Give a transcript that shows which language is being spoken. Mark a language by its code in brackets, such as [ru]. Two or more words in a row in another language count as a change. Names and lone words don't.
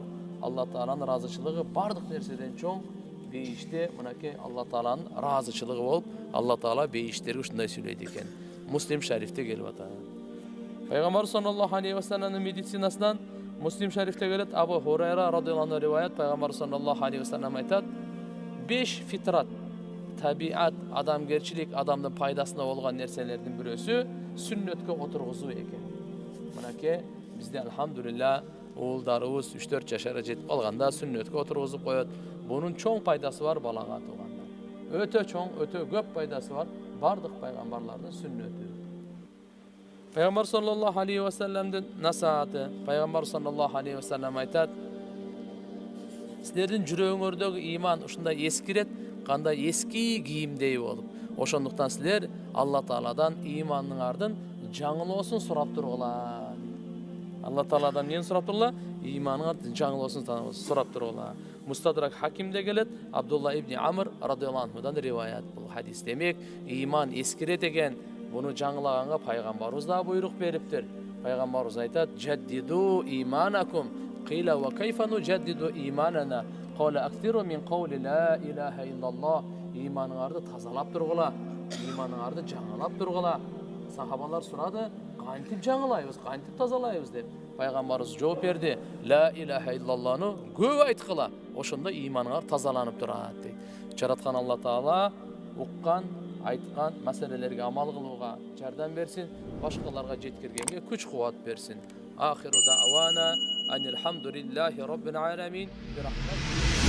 [ky] Алла Тааланын разычылыгы бардык нерседен чоң. Бейиште мынакей Алла Тааланын разычылыгы болуп, Алла Таала бейиштерге ушундай сүйлөйт экен. Муслим шарифте келип атат. Пайгамбар [ar] صلى الله عليه وسلم [ky] медицинасынан Муслим шарифте келет, Абу Хурайра [ar] رضي الله عنه [ky] риваят, пайгамбар [ar] صلى الله عليه وسلم [ky] айтат: "5 фитрат, табиат, адамгерчилик, адамдын пайдасына болгон нерселердин бирөөсү сүннөткө отургузуу экен." Мынакей бизде алхамдулилла уулдарыбыз 3-4 жашарга жетип калганда сүннөткө отургузуп коет. Бунун чоң пайдасы бар балага тууганда. Өтө чоң, өтө көп пайдасы бар бардык пайгамбарлардын сүннөтү. Пайгамбар [ar] صلى الله عليه وسلم [ky] насааты, пайгамбар [ar] صلى الله عليه وسلم [ky] айтат: "Силердин жүрөгүңөрдөгү иман ушундай эскирет, кандай эски кийимдей болуп. Ошондуктан силер Алла Тааладан иманыңардын жаңылоосун сурап тургула." Алла Тааладан эмнени сурап тургула? Иманыңардын жаңылоосун сурап тургула. Мустадрак Хакимде келет, Абдулла ибн Амр [ar] رضي الله عنه [ky] риваят бул хадис. Демек, иман эскирет экен. Буну жаңылаганга пайгамбарыбыз да буйрук бериптир. Пайгамбарыбыз айтат: [ar] "جددوا إيمانكم". قيل وكيف نجدد إيماننا؟ قال أكثروا من قول لا إله إلا الله. [ky] Иманыңарды тазалап тургула, иманыңарды жаңылап тургула. Сахабалар сурады: "Кантип жаңылайбыз, кантип тазалайбыз?" деп. Пайгамбарыбыз жооп берди: [ar] "لا إله إلا الله [ky] көп айткыла, ошондо иманыңар тазаланып турат" дейт. Жараткан Алла Таала уккан, айткан маселелерге амал кылууга жардам берсин, башкаларга жеткиргенге күч кубат берсин. [ar] وآخر دعوانا أن الحمد لله رب العالمين.